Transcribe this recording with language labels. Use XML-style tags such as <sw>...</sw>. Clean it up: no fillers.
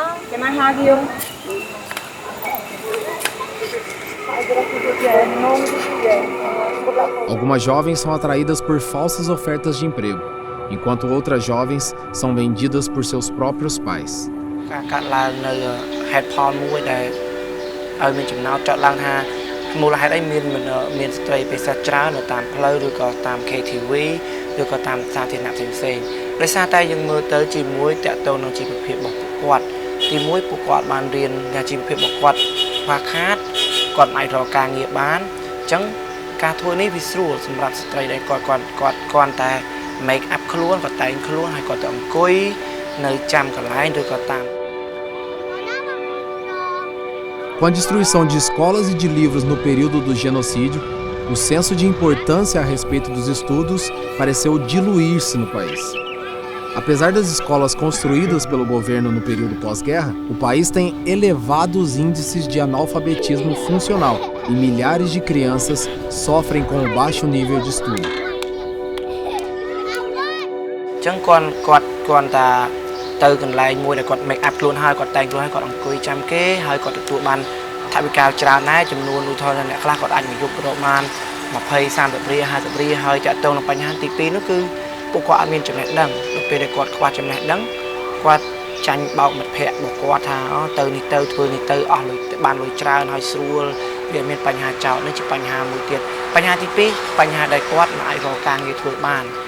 <pt>Quer mais rádio? Algumas jovens são atraídas por falsas ofertas de emprego, enquanto outras jovens são vendidas por seus próprios pais.</pt> <km>ការកាត់ឡើងនៅហេតុផលមួយដែលឲ្យមានចំណោទចោទឡើងថាមូលហេតុអីមានស្ត្រីពិសេសច្រើននៅតាមផ្លូវឬក៏តាម KTV ឬក៏តាមសាធារណៈផ្សេងៗដោយសារតែយើងមើលទៅជាមួយតកតងនឹងជីវភាពរបស់ពួកគាត់ទីមួយពួកគាត់បានរៀនជីវភាពរបស់គាត់ខ្វះខាតគាត់មិនអាចរកការងារបានអញ្ចឹងការធ្វើនេះវាស្រួលសម្រាប់ស្ត្រីដែលគាត់តែ make up ខ្លួនគាត់តែងខ្លួនហើយគាត់ទៅអង្គុយនៅចាំកន្លែងឬក៏តាម</km> <pt>Com a destruição de escolas e de livros no período do genocídio, o senso de importância a respeito dos estudos pareceu diluir-se no país. Apesar das escolas construídas pelo governo no período pós-guerra, o país tem elevados índices de analfabetismo funcional e milhares de crianças sofrem com o baixo nível de estudo.</pt> <km>ចឹងគាត់តាទៅកន្លែងមួយដែលគាត់ make up ខ្លួនហើយគាត់តែងខ្លួនហើយគាត់អង្គុយចាំគេហើយគាត់ទទួលបានថវិកាច្រើនដែរចំនួនឧទាហរណ៍អ្នកខ្លះគាត់អាចមកយករកបាន20 30 រៀល 50 រៀលហើយចាក់តងនឹងបញ្ហាទី2នោះគឺពួកគាត់អត់មានចំណេះដឹងដល់ពេលដែលគាត់ខ្វះចំណេះដឹងគាត់ចាញ់បោកមិត្តភ័ក្តិរបស់គាត់ថាទៅនេះទៅធ្វើនេះទៅអស់លុយបានលុយច្រើនហើយស្រួលវាមានបញ្ហាចោលនេះជាបញ្ហាមួយទៀតបញ្ហាទី2បញ្ហាដែលគាត់មិនអាចរកការងារធ្វើបាន</km>